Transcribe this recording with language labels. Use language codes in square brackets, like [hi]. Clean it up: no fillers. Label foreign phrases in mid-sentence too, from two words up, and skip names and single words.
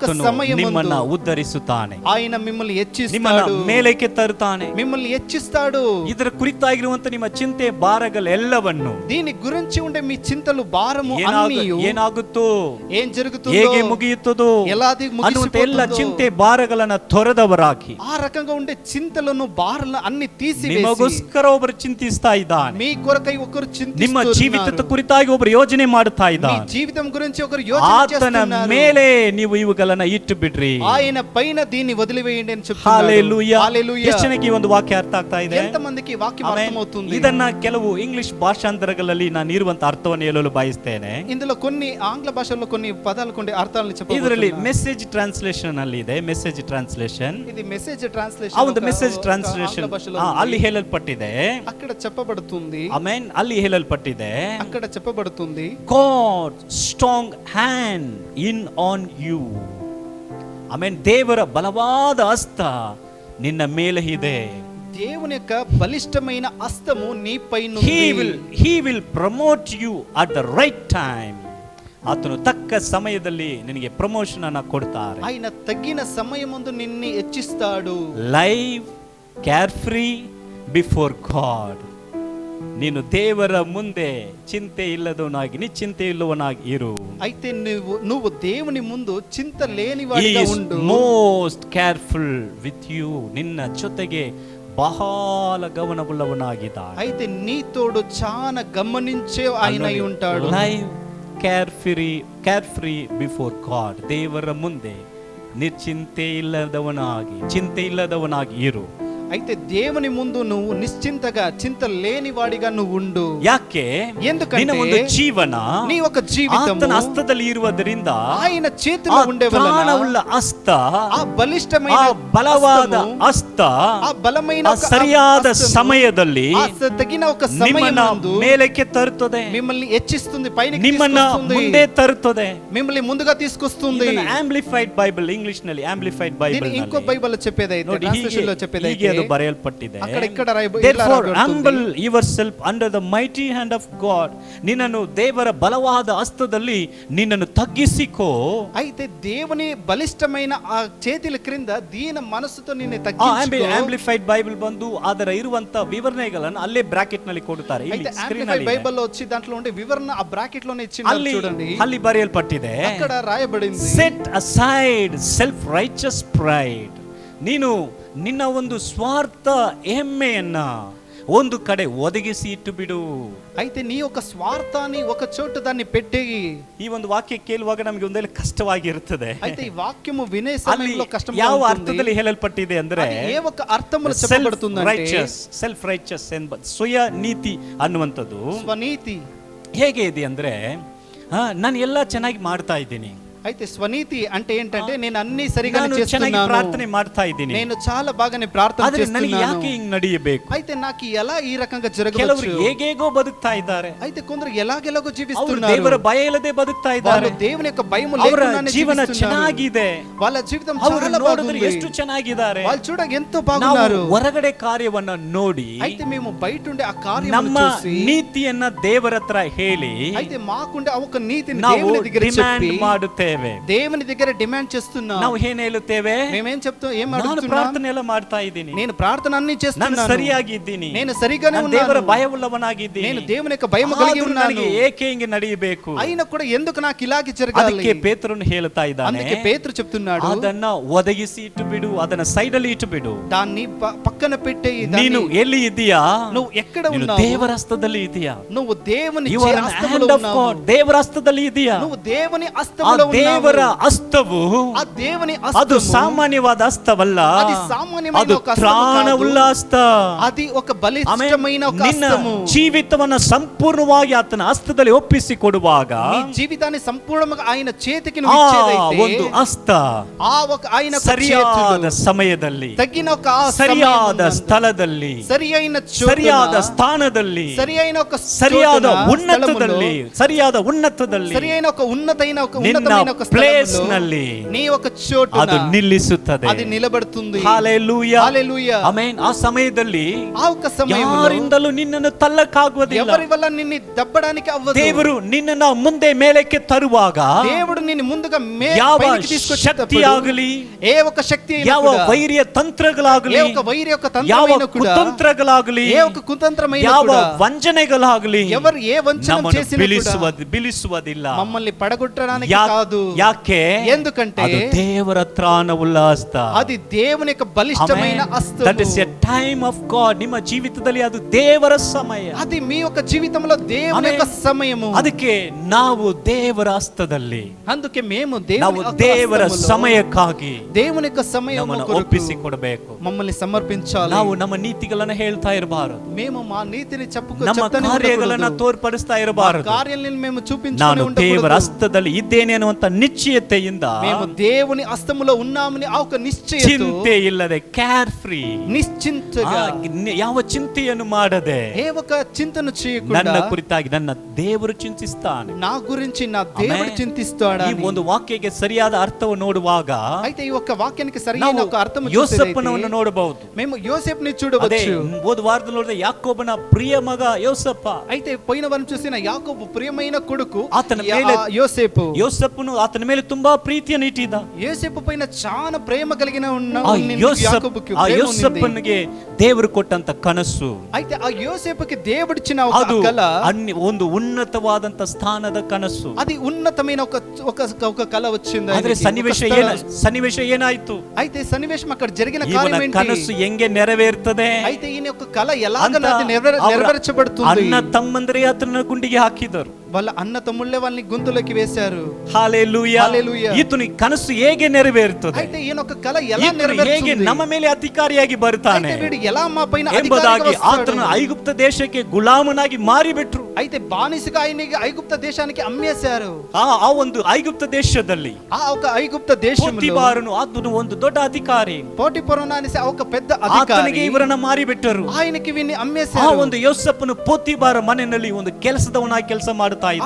[kn] ಆತನು [te] సమయమందు [kn] ನಿಮ್ಮನ್ನ ಉದ್ಧರಿಸುತ್ತಾನೆ, [te] ఆయన మిమ్మల్ని [kn] ನಿಮ್ಮನ್ನ [te] హెచ్చిస్తాడు. [kn] ಮೇಲಕ್ಕೆ ತರುತ್ತಾನೆ. [te] మిమ్మల్ని హెచ్చిస్తాడు. [kn] ಇದರ ಕುರಿತಾಗಿರುವಂತ ನಿಮ್ಮ ಚಿಂತೆ ಭಾರಗಳೆಲ್ಲವನ್ನು [te] దీని గురించి ఉండే మీ చింతలు భారము అన్నీయు [kn] ಏನಾಗುತ್ತೋ, [te] ఏం జరుగుతుందో, [kn] ಹೇಗೆ ಮುಗಿಯುತ್ತದೋ [te] ఎలాది [kn] ಅನ್ನುವಂತ ಎಲ್ಲ [te] ముగిసిపోతుందో, [kn] ಚಿಂತೆ ಭಾರಗಳನ್ನ ತೊರೆದವರಾಗಿ [te] ఆ రకంగా ఉండే చింతలను భారములను భారాలను అన్ని తీసివేసి [kn] ನಿಮಗೋಸ್ಕರ ಒಬ್ಬರು ಚಿಂತಿಸ್ತಾ ಇದ್ದಾನೆ. [te] మీ కొరకై ఒకరు [kn] ನಿಮ್ಮ [te] చింతిస్తున్నారు. [kn] ಜೀವಿತದ ಕುರಿತಾಗಿ ಒಬ್ಬರು ಯೋಜನೆ ಮಾಡ್ತಾ [te] మీ [kn] ಇದ್ದಾನೆ. [te] జీవితం గురించి ఒకరు యోచన [kn] ಆತನ [te] చేస్తున్నారు. [kn] ಮೇಲೆ ನೀವು ಇವುಗಳನ್ನ ಇಟ್ಟು ಬಿಡ್ರಿ. [te] ఆయన పైన దీన్ని వదిలివేయండి అని చెప్తున్నాడు. హల్లెలూయా. హల్లెలూయా. [kn] ಎಷ್ಟು ಜನಕ್ಕೆ ಈ ಒಂದು ವಾಕ್ಯ ಅರ್ಥ ಆಗ್ತಾ ಇದೆ? [te] ఎంతమందికి ఈ వాక్యం [kn] ಆಮೆನ್. [te] అర్థమవుతుంది? [kn] ಇದನ್ನ ಕೆಲವು ಇಂಗ್ಲಿಷ್ ಭಾಷಾಂತರಗಳಲ್ಲಿ ನಾನು ಇರುವಂತ ಅರ್ಥವನ್ನು ಹೇಳಲು ಬಯಸ್ತೇನೆ. [te] ఇందులో కొన్ని ఆంగ్ల భాషల్లో కొన్ని పదాలు కొన్ని అర్థాలను [kn] ಇದರಲ್ಲಿ [te] చెప్పబోతున్నాను. [en] message translation [kn] ಅಲ್ಲಿ ಇದೆ. [en] message translation, [te] ఇది [en] message translation. [kn] ಆ ಒಂದು [en] message translation [kn] ಅಲ್ಲಿ ಹೇಳಲ್ಪಟ್ಟಿದೆ. [te] అక్కడ చెప్పబడుతుంది. [kn] ಆಮೆನ್. ಅಲ್ಲಿ ಹೇಳಲ್ಪಟ್ಟಿದೆ, [te] అక్కడ చెప్పబడుతుంది, [en] God strong hand in on you. [kn] ಆಮೆನ್. ದೇವರ ಬಲವಾದ ಹಸ್ತ ನಿನ್ನ ಮೇಲೆ ಇದೆ. [te] దేవుని యొక్క బలిష్టమైన హస్తము నీపై [en] he will promote you at the right time. [kn] ಆತನು ತಕ್ಕ ಸಮಯದಲ್ಲಿ ನಿನಗೆ ಪ್ರಮೋಷನ್ ಅನ್ನು ಕೊಡ್ತಾರೆ. [te] ఆయన తగిన సమయమందు నిన్ను హెచ్చిస్తాడు. [en] Live care free before God. [kn] ನೀನು ದೇವರ ಮುಂದೆ ಚಿಂತೆ ಇಲ್ಲದವನಾಗಿ ನಿಶ್ಚಿಂತೆ ಇಲ್ಲವನಾಗಿ ಇರು. [te] అయితే నువ్వు దేవుని ముందు చింత లేనివాడిగా ఉండు. [en] Most careful with you. [kn] ನಿನ್ನ ಜೊತೆಗೆ ಬಹಳ ಗಮನವುಳ್ಳವನಾಗಿದ್ದಾನೆ. [te] అయితే నీ తోడు చాలా గమనించే ఆయన అయి ఉంటాడు. [en] Live care free before God. [kn] ದೇವರ ಮುಂದೆ ಚಿಂತೆ ಇಲ್ಲದವನಾಗಿ ಇರು. [te] అయితే దేవుని ముందు నువ్వు నిశ్చింతగా చింత లేని వాడిగా నువ్వు ఉండు. [kn] ಯಾಕೆ? [te] ఎందుకంటే [kn] ನಿನ್ನ ಒಂದು ಜೀವನ [te] నీ ఒక జీవితం [kn] ಆತನ ಹಸ್ತದಲ್ಲಿ ಇರುವುದರಿಂದ [te] ఆయన చేతిలో ఉండే [kn] ಪ್ರಾಣವುಳ್ಳ ಹಸ್ತ, [te] ఆ బలిష్టమైన [kn] ಆ ಬಲವಾದ ಹಸ್ತ [te] ఆ బలమైన [kn] ಸರಿಯಾದ ಸಮಯದಲ್ಲಿ [te] తగిన ఒక [kn] ನಿಮ್ಮನ್ನ [te] సమయమందు [kn] ಮೇಲಕ್ಕೆ ತರುತ್ತದೆ, [te] మిమ్మల్ని హెచ్చిస్తుంది, పైకి [kn] ನಿಮ್ಮನ್ನ ಮುಂದೆ ತರುತ್ತದೆ. [te] మిమ్మల్ని ముందుగా తీసుకొస్తుంది. [kn] ಆಂಪ್ಲಿಫೈಡ್ ಬೈಬಲ್, ಇಂಗ್ಲಿಷ್ ನಲ್ಲಿ ಆಂಪ್ಲಿಫೈಡ್ ಬೈಬಲ್, [te] ఇంకో బైబిల్ చెప్పేదైతే ట్రాన్స్లేషన్ లో చెప్పేదైతే [kn] ಅದು ಬರೆಯಲ್ಪಟ್ಟಿದೆ. [te] అక్కడ ఇక్కడ [en] Therefore humble yourself under the mighty hand of God. [kn] ನಿನ್ನನ್ನು ದೇವರ ಬಲವಾದ ಹಸ್ತದಲ್ಲಿ ನಿನ್ನನ್ನು ತಗ್ಗಿಸಿಕೋ. [te] అయితే దేవుని బలిష్టమైన ఆ చేతుల క్రింద దీన మనసుతో నిన్ను తగ్గించుకో. [kn] ಆಂಪ್ಲಿಫೈಡ್ ಬೈಬಲ್ ಬಂದು ಅದರ ಇರುವಂತ ವಿವರಣೆಗಳನ್ನು ಅಲ್ಲೇ ಬ್ರಾಕೆಟ್ ನಲ್ಲಿ ಕೊಡುತ್ತಾರೆ. [te] అయితే ఆంప్లిఫైడ్ బైబిల్ లో వచ్చి దాంట్లో ఉండే వివరణ ఆ బ్రాకెట్ లోనే ఇచ్చినారు చూడండి. [kn] ಅಲ್ಲಿ ಬರೆಯಲ್ಪಟ್ಟಿದೆ, [te] అక్కడ రాయబడింది, [en] set aside self righteous pride. [kn] ನೀನು ನಿನ್ನ ಒಂದು ಸ್ವಾರ್ಥ ಹೆಮ್ಮೆಯನ್ನ ಒಂದು ಕಡೆ ಒದಗಿಸಿ ಇಟ್ಟು ಬಿಡು. [te] అయితే నీ యొక్క స్వార్థాన్ని ఒక చోటు దాన్ని పెట్టి. [kn] ಈ ಒಂದು ವಾಕ್ಯ ಕೇಳುವಾಗ ನಮಗೆ ಒಂದೆಲ್ಲ ಕಷ್ಟವಾಗಿರುತ್ತದೆ. [te] అయితే ఈ వాక్యము వినే సమయంలో కష్టంగా [kn] ಯಾವ [te] ఉంటుంది. [kn] ಅರ್ಥದಲ್ಲಿ ಹೇಳಲ್ಪಟ್ಟಿದೆ ಅಂದ್ರೆ [te] ఏ ఒక అర్థములో చెప్పబడుతుందంటే [en] self righteous [kn] ಎಂಬ ಸ್ವಯ ನೀತಿ ಅನ್ನುವಂಥದ್ದು [te] స్వనీతి. [kn] ಹೇಗೆ ಇದೆ ಅಂದ್ರೆ, ನಾನು ಎಲ್ಲ ಚೆನ್ನಾಗಿ ಮಾಡ್ತಾ ಇದ್ದೀನಿ. [te] అయితే స్వనీతి అంటే ఏంటంటే నేను అన్ని సరిగా చేస్తున్నాను, [kn] ప్రార్థನೆ ಮಾಡ್ತಾ ಇದ್ದೀನಿ, [te] నేను చాలా బాగానే ప్రార్థన చేస్తున్నాను, [kn] ಯಾಕೆ ಹಿಂಗ್ ನಡೆಯಬೇಕು? [te] అయితే నాకు ఎలా ఈ రకంగా జరగవచ్చు? [kn] ಕೆಲವರು ಹೇಗೇಗೋ ಬದುಕ್ತಾ ಇದ್ದಾರೆ. [te] అయితే కొందరు ఎలాగెలాగో జీవిస్తున్నారు. [kn] ದೇವರ ಭಯ ಇಲ್ಲದೆ ಬದುಕ್ತಾ ಇದ್ದಾರೆ. [te] వాళ్ళు దేవుని యొక్క భయం [kn] ಅವರ [te] లేకుండానే [kn] ಜೀವನ [te] జీవిస్తున్నారు. [kn] ಚೆನ್ನಾಗಿದೆ, [te] వాళ్ళ జీవితం [kn] ಅವರು [te] చాలా [kn] ನೋಡಿದ್ರೆ [te] బాగుంది, [kn] ಎಷ್ಟು ಚೆನ್ನಾಗಿದ್ದಾರೆ. [te] వాళ్ళు చూడ ఎంతో బాగున్నారు. [kn] ಹೊರಗಡೆ ಕಾರ್ಯವನ್ನ ನೋಡಿ [te] అయితే మేము బయట ఉండే ఆ కార్యమును [kn] ನಮ್ಮ [te] చూసి [kn] ನೀತಿಯನ್ನ ದೇವರ ಹತ್ರ ಹೇಳಿ [te] అయితే మాకుండే ఒక నీతిని [kn] ನಾವು [te] దేవుని దగ్గర [kn] ಡಿಮ್ಯಾಂಡ್ [te] చెప్పి [kn] ಮಾಡುತ್ತೇವೆ. [te] దేవుని దగ్గర డిమాండ్ చేస్తున్నాం. [kn] ನಾವು ಏನ್ ಹೇಳುತ್ತೇವೆ? [te] మేమేం చెప్తాం, ఏం [kn] ನಾನು [te] అడుగుతున్నాం? [kn] ಪ್ರಾರ್ಥನೆ ಎಲ್ಲ ಮಾಡ್ತಾ ಇದ್ದೀನಿ, [te] నేను ప్రార్థన అన్ని [kn] ನಾನು [te] చేస్తున్నాను, [kn] ಸರಿಯಾಗಿದ್ದೀನಿ, [te] నేను సరిగానే [kn] ನಾನು ದೇವರ [te] ఉన్నాను, [kn] ಭಯವುಳ್ಳವನಾಗಿದ್ದೀನಿ, [te] నేను దేవుని యొక్క భయం కలిగి [kn] ಆದರೂ [te] ఉన్నాను. [kn] ನನಗೆ ಏಕೆ ಹಿಂಗೆ ನಡೆಯಬೇಕು? [te] అయినా కూడా ఎందుకు నాకు ఇలాగే జరగాలి? [kn] ಅದಕ್ಕೆ ಪೇತ್ರನು ಹೇಳ್ತಾ ಇದ್ದಾನೆ, [te] అందుకే పేతురు చెప్తున్నాడు, [kn] ಅದನ್ನ ಒದಗಿಸಿ ಇಟ್ಟು ಬಿಡು, ಅದನ್ನ ಸೈಡ್ ಅಲ್ಲಿ ಇಟ್ಟು ಬಿಡು. [te] దాన్ని పక్కన పెట్టే. [kn] ನೀನು ಎಲ್ಲಿ ಇದೀಯಾ? [te] నువ్వు ఎక్కడ [kn] ನೀನು [te] ఉన్నావు? [kn] ದೇವರ ಹಸ್ತದಲ್ಲಿ ಇದೀಯಾ? [te] నువ్వు దేవుని [en] You are an [te] హస్తములో [en] hand of [te] ఉన్నావు. [en] God. [kn] ದೇವರ ಹಸ್ತದಲ್ಲಿ ಇದೀಯಾ? [te] నువ్వు దేవుని [kn] ಆ [te] హస్తములో [kn] ದೇವರ [te] ఉన్నావు. [kn] ಹಸ್ತವು [te] ఆ దేవుని [kn] ಅದು [te] హస్తము [kn] ಸಾಮಾನ್ಯವಾದ ಹಸ್ತವಲ್ಲ, [te] అది సామాన్యమైన [kn] ಅದು [te] ఒక హస్తము కాదు. [kn] ತ್ರಾಣವುಳ್ಳ ಹಸ್ತ. [te] అది ఒక బలిష్టమైన ఒక [kn] ನಿನ್ನ [te] హస్తము. [kn] ಜೀವಿತವನ್ನ ಸಂಪೂರ್ಣವಾಗಿ ಆತನ ಹಸ್ತದಲ್ಲಿ ಒಪ್ಪಿಸಿ ಕೊಡುವಾಗ [te] నీ జీవితాన్ని సంపూర్ణంగా ఆయన చేతికి నువ్వు ఇచ్చేదైతే [kn] ಒಂದು ಹಸ್ತ [te] ఆ ఒక ఆయన యొక్క [kn] ಸರಿಯಾದ [te] చేతులు [kn] ಸಮಯದಲ್ಲಿ, [te] తగిన ఒక ఆ [kn] ಸರಿಯಾದ [te] సమయమునందు, [kn] ಸ್ಥಳದಲ್ಲಿ, [te] సరియైన చోటున, [kn] ಸರಿಯಾದ ಸ್ಥಾನದಲ್ಲಿ, [te] సరియైన ఒక [kn] ಸರಿಯಾದ [te] చోటున, [kn] ಉನ್ನತದಲ್ಲಿ, [te] స్థలములో, [kn] ಸರಿಯಾದ ಉನ್ನತದಲ್ಲಿ, [te] సరియైన ఒక ఉన్నతమైన [kn] ನಿನ್ನ [te] ఒక [kn] ಪ್ಲೇಸ್ [te] స్థలములో, [kn] ನಲ್ಲಿ [te] నీ ఒక చోటున [kn] ಅದು ನಿಲ್ಲಿಸುತ್ತದೆ. [te] అది నిలబడుతుంది. హల్లెలూయా, హల్లెలూయా. [kn] ಆಮೆನ್. ಆ ಸಮಯದಲ್ಲಿ [te] ఆ ఒక సమయంలో [kn] ಯಾರಿಂದಲೂ ನಿನ್ನನ್ನು ತಳ್ಳಕ್ಕಾಗುವುದಿಲ್ಲ. [te] ఎవరి వల్ల నిన్ను దబ్బడానికి అవ్వదు. [kn] ದೇವರು ನಿನ್ನನ್ನ ಮುಂದೆ ಮೇಲಕ್ಕೆ ತರುವಾಗ [te] దేవుడు నిన్ను ముందుగా [kn] ಯಾವ [te] పైకి తీసుకొచ్చేటప్పుడు [kn] ಶಕ್ತಿಯಾಗಲಿ, [te] ఏ ఒక శక్తి అయినా [kn] ಯಾವ [te] కూడా, [kn] ವೈರ್ಯ ತಂತ್ರಗಳಾಗಲಿ, [te] ఏ ఒక వైరి యొక్క [kn] ಯಾವ [te] తంత్రమైన కూడా, [kn] ಕುತಂತ್ರಗಳಾಗಲಿ, [te] ఏ ఒక కుతంత్రమైన [kn] ಯಾವ [te] కూడా, [kn] ವಂಚನೆಗಳಾಗಲಿ [te] ఎవరు ఏ వంచన [kn] ನಮ್ಮನ್ನು [te] చేసినా కూడా [kn] ಬಿಲಿಸುವುದಿಲ್ಲ. [te] మమ్మల్ని పడగొట్టడానికి [kn] ಯಾಕೆ? [te] కాదు. కాదు. [kn] ಯಾಕೆ? [te] ఎందుకంటే [kn] ಅದು ದೇವರ ತ್ರಾಣವುಳ್ಳ ಹಸ್ತ. [te] అది దేవుని యొక్క బలిష్టమైన హస్తము. [en] That is a time of God. [kn] ನಿಮ್ಮ ಜೀವಿತದಲ್ಲಿ ಅದು ದೇವರ ಸಮಯ. [te] అది మీ యొక్క జీవితంలో దేవుని యొక్క సమయము. [kn] ಅದಕ್ಕೆ ನಾವು ದೇವರ ಹಸ್ತದಲ್ಲಿ, [te] అందుకే మేము [kn] ನಾವು ದೇವರ ಸಮಯಕ್ಕಾಗಿ [te] దేవుని యొక్క సమಯವನ್ನು [kn] ಒಪ್ಪಿಸಿಕೊಡಬೇಕು. [te] మమ్మల్ని సమర్పించాలి. [kn] ನಾವು ನಮ್ಮ ನೀತಿಗಳನ್ನು ಹೇಳ್ತಾ ಇರಬಾರದು. [te] మేము మా నీతిని [kn] ನಮ್ಮ ಕಾರ್ಯಗಳನ್ನು ತೋರ್ಪಡಿಸ್ತಾ ಇರಬಾರದು. [te] కార్యాలను మేము చూపించుకొని [kn] ನಾನು [te] ఉండకూడదు. [kn] ದೇವರ ಹಸ್ತದಲ್ಲಿ ಇದ್ದೇನೆ ಅನ್ನುವಂತ ನಿಶ್ಚಯತೆಯಿಂದ [te] మేము దేవుని హస్తములో ఉన్నామని ఆ ఒక నిశ్చయత, [kn] ಚಿಂತೆ ಇಲ್ಲದೆ, [en] care free, [te] నిశ్చింతగా, [kn] ಯಾವ ಚಿಂತೆಯನ್ನು ಮಾಡದೆ, [te] ఏ ఒక చింతను చేయకుండా [kn] ನನ್ನ ಕುರಿತಾಗಿ ನನ್ನ ದೇವರು ಚಿಂತಿಸ್ತಾನೆ. [te] నా గురించి నా దేవుడు చింతిస్తాడు. [kn] ಈ ಒಂದು ವಾಕ್ಯಕ್ಕೆ ಸರಿಯಾದ ಅರ್ಥವನ್ನು ನೋಡುವಾಗ [te] అయితే ఈ ఒక వాక్యానికి సరైన ఒక అర్థం [kn] ಯೋಸೇಫನನ್ನು ನೋಡಬಹುದು. [te] మేము యోసేపుని చూడవచ్చు. [kn] ಹೋದ ವಾರದಲ್ಲಿ ನೋಡಿದ ಯಾಕೋಬನ ಪ್ರಿಯ ಮಗ ಯೋಸೇಫ. [te] అయితే పోయిన వారం చూసిన యాకోబు ప్రియమైన కొడుకు [kn] ಆತನ ಮೇಲೆ [te] యోసేపు. [kn] ಯೋಸೇಫನು ಆತನ ಮೇಲೆ ತುಂಬಾ ಪ್ರೀತಿಯನ್ನು ಇಟ್ಟಿದ್ದ. [te] యోసేపు పైన చాలా ప్రేమ కలిగిన యాకోబుకి [kn] ಆ ಯೋಸೇಫನಿಗೆ ದೇವರು ಕೊಟ್ಟಂತ ಕನಸು, [te] అయితే ಆ యోసేపుకి దేవుడిచ్చిన ఒక కల, [kn] ಒಂದು ಉನ್ನತವಾದಂತ ಸ್ಥಾನದ ಕನಸು. [te] అది ఉన్నతమైన ఒక కల వచ్చింది. [kn] ಆದ್ರೆ ಸನ್ನಿವೇಶ ಏನಾಯ್ತು? [te] అయితే సన్నివేశం అక్కడ జరిగిన కార్యం ఏంటి? [kn] ಕನಸು ಹೆಂಗೆ ನೆರವೇರ್ತದೆ? [te] అయితే ఈయన యొక్క కల ఎలాగ నెరవేర్చబడుతుంది? [kn] ಅಣ್ಣ ತಮ್ಮಂದ್ರೆ ಆತನ ಗುಂಡಿಗೆ ಹಾಕಿದರು. [te] వాళ్ళ అన్న తమ్ముళ్ళే వాళ్ళని గొంతులోకి వేశారు. [kn] హల్లెలూయా. ఈತನ ಕನಸು ಹೇಗೆ ನೆರವೇರುತ್ತದೆ? [te] అయితే ఈయన ఒక కల ఎలా నెరవేరుతుంది? [kn] ಹೇಗೆ ನಮ್ಮ ಮೇಲೆ ಅಧಿಕಾರಿಯಾಗಿ ಬರ್ತಾನೆ [te] వీడు ఎలా మా పైన [kn] ಎಂಬುದಾಗಿ ಆತನ ಐಗುಪ್ತ ದೇಶಕ್ಕೆ ಗುಲಾಮನಾಗಿ ಮಾರಿಬಿಟ್ರು. [te] అయితే బానిసగా ఆయనకి ఐగుప్త దేశానికి అమ్మేశారు. [kn] ಆ ಒಂದು ಐಗುಪ್ತ ದೇಶದಲ್ಲಿ [te] ఆ ఒక ఐగుప్త దేశంలో [kn] ಪೋತಿಫರನು ಆತನು ಒಂದು ದೊಡ್ಡ ಅಧಿಕಾರಿ. [te] పోటిఫరను అనేసి ఒక పెద్ద అధికారి. [kn] ಆತನಿಗೆ ಇವರನ್ನ ಮಾರಿಬಿಟ್ಟರು. [te] ఆయనకి వీన్ని అమ్మేశారు. [kn] ಆ ಒಂದು ಯೋಸೇಫನು ಪೋತಿಫರ ಮನೆಯಲ್ಲಿ ಒಂದು ಕೆಲಸದವನಾಗಿ ಕೆಲಸ ಮಾಡುತ್ತಾ ಇದ್ದ.